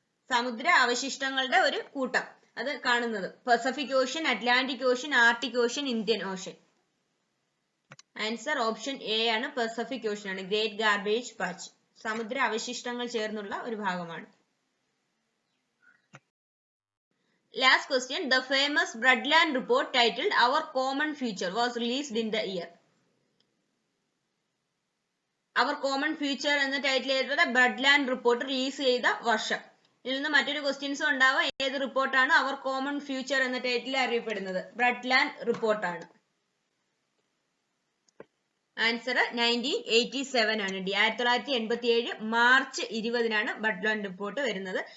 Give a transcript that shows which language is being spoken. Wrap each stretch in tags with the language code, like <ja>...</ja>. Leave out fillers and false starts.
<ml>സമുദ്ര അവശിഷ്ടങ്ങളുടെ ഒരു കൂട്ടം അത് കാണുന്നത് Pacific ocean, Atlantic ocean, Arctic ocean, Indian ocean. Answer option A ആണ്, പസഫിക് ഓഷ്യൻ ആണ് ഗ്രേറ്റ് ഗാർബേജ് പാച്ച്. സമുദ്ര അവശിഷ്ടങ്ങൾ ചേർന്നുള്ള ഒരു ഭാഗമാണ്.</ml> <en>Last question, the famous Brundtland report titled Our Common Future was released in the year?</en> <ml>Our Common Future എന്ന title ചെയ്തിട്ടുള്ള ബ്രഡ്ലാൻഡ് report release ചെയ്ത വർഷം. ഇതിൽ നിന്ന് മറ്റൊരു ക്വസ്റ്റ്യൻസും ഉണ്ടാവാം. ഏത് റിപ്പോർട്ടാണ് അവർ കോമൺ ഫ്യൂച്ചർ എന്ന ടൈറ്റിൽ അറിയപ്പെടുന്നത്? ബ്രഡ്ലാൻഡ് റിപ്പോർട്ടാണ്. ആൻസർ 1987 ആണ്. 1987 മാർച്ച് 20-നാണ് ബ്രഡ്ലാൻഡ് റിപ്പോർട്ട് വരുന്നത്.</ml>